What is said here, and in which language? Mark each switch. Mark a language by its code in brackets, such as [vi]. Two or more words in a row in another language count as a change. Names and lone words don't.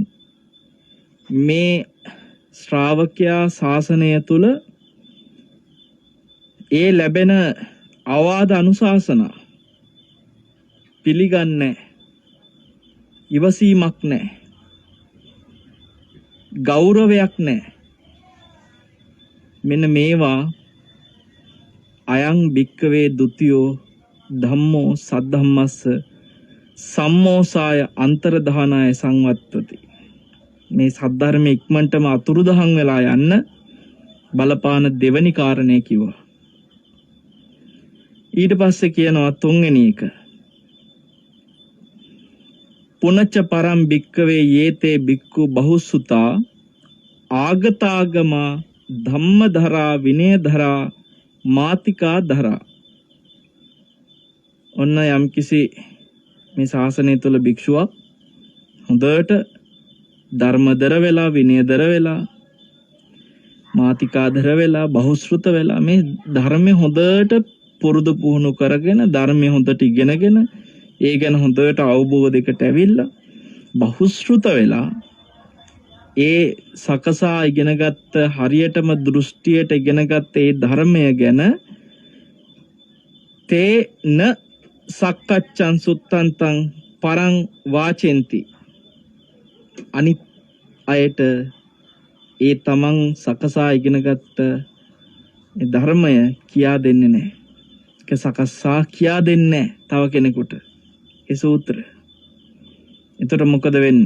[si] මේ ශ්‍රාවකයා ශාසනය තුල ඒ ලැබෙන අවවාද අනුශාසනා පිළිගන්නේ ඉවසීමක් නැහැ, ගෞරවයක් නැහැ. මෙන්න මේවා [pi] අයං භික්කවේ ဒ ුතියෝ ධම්මෝ සද්ධම්මස්ස සම්මෝසාය අන්තරධානාය සංවත්තති. [si] මේ සද්ධර්මයේ ඉක්මනටම අතුරුදහන් වෙලා යන්න බලපාන දෙවනි කාරණේ කිව්වා. ඊට පස්සේ කියනවා තුන්වෙනි එක. [pi] පුනච්ච පරම් භික්කවේ යේතේ භික්ඛු බහුසුතා ආගතාගමා ධම්මධරා විනයධරා මාතිකා ධරා. [si] ඔන්න යම්කිසි මේ ශාසනය තුල භික්ෂුවක් හොඳට ධර්මදර වෙලා විනයදර වෙලා මාතිකාදර වෙලා බහුශ්‍රුත වෙලා මේ ධර්මය හොඳට පුරුදු පුහුණු කරගෙන ධර්මය හොඳට ඉගෙනගෙන ඒ ගැන හොඳට අවබෝධයකට ඇවිල්ලා බහුශ්‍රුත වෙලා ඒ සකසා ඉගෙනගත්ත හරියටම දෘෂ්ටියට ඉගෙනගත්ත ඒ ධර්මය ගැන [pi] තේන සක්කච්ඡන් සුත්තන්තං පරං වාචෙන්ති [si] අනිත් අයට ඒ තමන් සකසා ඉගෙනගත්ත ධර්මය කියා දෙන්නේ නැහැ. ඒක සකසා කියා දෙන්නේ නැහැ තව කෙනෙකුට. ඒ සූත්‍රය. එතකොට මොකද වෙන්නේ?